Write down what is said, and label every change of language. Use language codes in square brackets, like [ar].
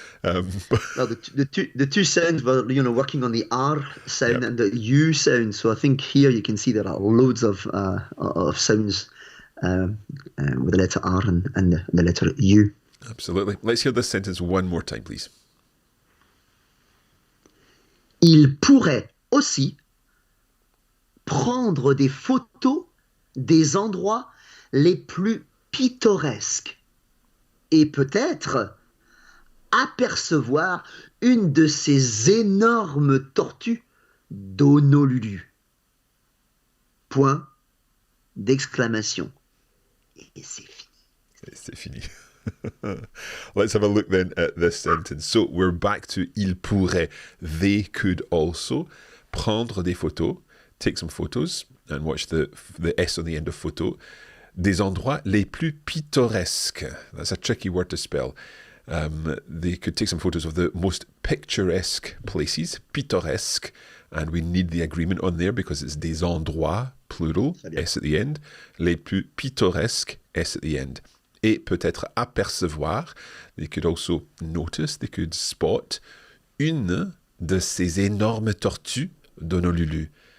[en] Well, the two sounds were working on the R sound and the U sound. So I think here you can see there are loads of sounds with the letter R and the letter U. Absolutely. Let's hear this sentence one more time, please. [fr] Il pourrait aussi prendre des photos des endroits les plus pittoresques et peut-être apercevoir une de ces énormes tortues d'Honolulu. Point d'exclamation. Et c'est fini. C'est fini. [en] Let's have a look then at this sentence. So we're back to [fr] il pourrait. [en] They could also [fr] prendre des photos, [en] take some photos, and watch the S on the end of photo. [fr] Des endroits les plus pittoresques. [en] That's a tricky word to spell. They could take some photos of the most picturesque places, pittoresque, and we need the agreement on there because it's des endroits, plural, S at the end. [fr] Les plus pittoresques, [en] S at the end. [fr] Et peut-être apercevoir, [en] they could also notice, they could spot, [fr] une de ces énormes tortues d'Honolulu.